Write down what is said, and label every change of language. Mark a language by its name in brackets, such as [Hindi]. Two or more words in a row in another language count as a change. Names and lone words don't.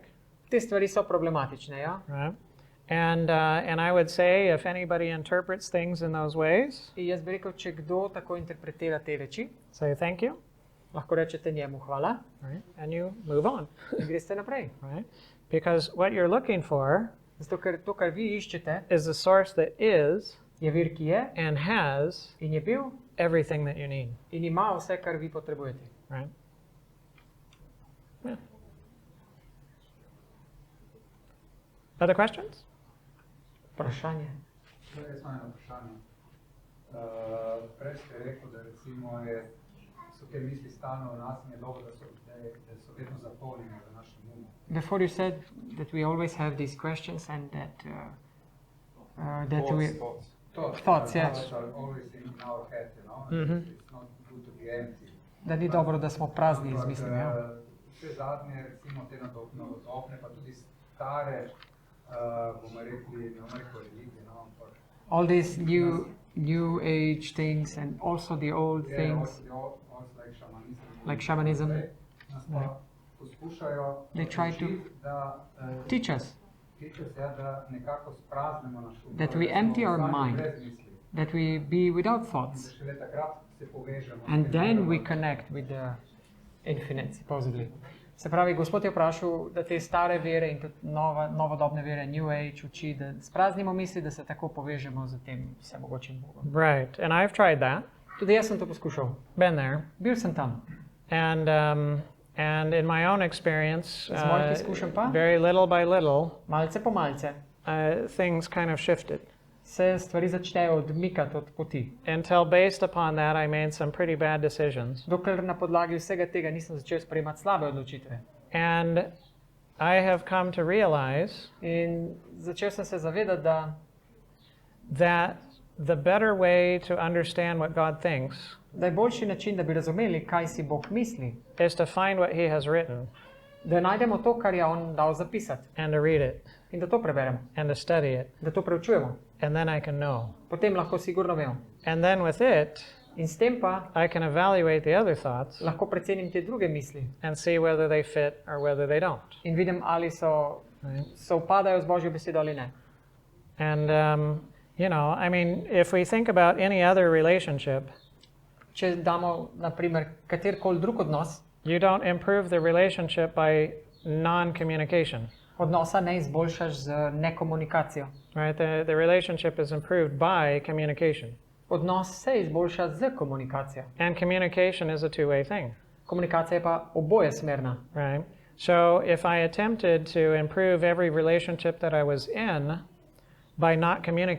[Slovenian] Te stvari so problematične, ja. [English] right? And I would say if anybody interprets things in those ways, [Slovenian] In jaz bi rekel, če kdo tako interpretira te reči, [English] say thank you, [Slovenian] lahko rečete njemu hvala [English] right, and you move on, [Slovenian] in greste naprej. [English] right? Because what you're looking for [Slovenian] Zato, ker to, kar vi iščete, [English] is the source that is [Slovenian] je vir, ki je [English] and has [Slovenian] in je bil [English] everything that you need, [Slovenian] in ima vse, kar vi potrebujete. [English] right? Yeah. Other questions? [Slovenian] Vprašanje. Jaz imam eno vprašanje. Prej ste rekel, da recimo so te misli stalno v nas in je dobro, da so vedno zapolnjene v našem umu. [English] Before you said that we always have these questions and that we thoughts, yes. Are always in our head, you know. Mhm. It's not good to be empty. [Slovenian] Da ni dobro, da smo prazni z mislimi. Ja. Vse zadnje, recimo te novodobne, pa tudi stare, bomo rekli, ne bomo rekel religije, no, ampak [English] All these new age things and also the old things like shamanism, [Slovenian] nas pa poskušajo [English] They try to [Slovenian] naučiti, da [English] teach us [Slovenian] da nekako spraznemo naš um, [English] that we [Slovenian] torej, da smo [English] empty our [Slovenian] ostali [English] mind, [Slovenian] brez misli. [English] that we be without [Slovenian] Da [English] thoughts, [Slovenian] šele takrat se povežemo s [English] and [Slovenian] tem [English] then we [Slovenian] virom. [English] connect with the infinite, supposedly. [Slovenian] Se pravi, Gospod je vprašal, da te stare vere in tudi novodobne vere, [English] New Age, [Slovenian] uči, da spraznimo misli, da se tako povežemo z tem vsemogočim Bogom. [English] Right, and I've tried that, [Slovenian] Tudi jaz sem to poskušal. [English] been there, [Slovenian] Bil sem tam. [English] and in my own experience, [Slovenian] Z mojih izkušenj pa, [English] very little by little, [Slovenian] malce po malce, [English] things kind of shifted. [Slovenian] se stvari začnejo odmikati od poti. [English] Until based upon that, I made some pretty bad decisions. [Slovenian] Dokler na podlagi vsega tega nisem začel sprejemati slabe odločitve. [English] And I have come to realize [Slovenian] In začel sem se zavedati, [English] that the better way to understand what God thinks [Slovenian] da je boljši način, da bi razumeli, kaj si Bog misli, [English] is to find what He has written [Slovenian] da najdemo to, kar je On dal zapisati [English] and to read it [Slovenian] in da to preberemo, [English] and to study it, [Slovenian] da to preučujemo. [English] and then I can know. [Slovenian] Potem lahko sigurno vemo. [English] And then with it, [Slovenian] In s tem pa [English] I can evaluate the other thoughts [Slovenian] lahko precenim te druge misli [English] and see whether they fit or whether they don't. [Slovenian] in vidim, ali [English] Right? [Slovenian] sovpadajo z Božjo besedo ali ne. [English] And, I mean, if we think about any other relationship, [Slovenian] Če damo, na primer, katerkoli drug odnos, [English] you don't improve the relationship by non-communication. [Slovenian] odnosa ne izboljšaš z nekomunikacijo. [English] Right? The relationship is improved by communication. [Slovenian] Odnos se izboljša z komunikacijo. [English] And communication is a two-way thing. [Slovenian] Komunikacija je pa oboje smerna. [English] Right? So if I attempted to improve every relationship that I was in by not communicating,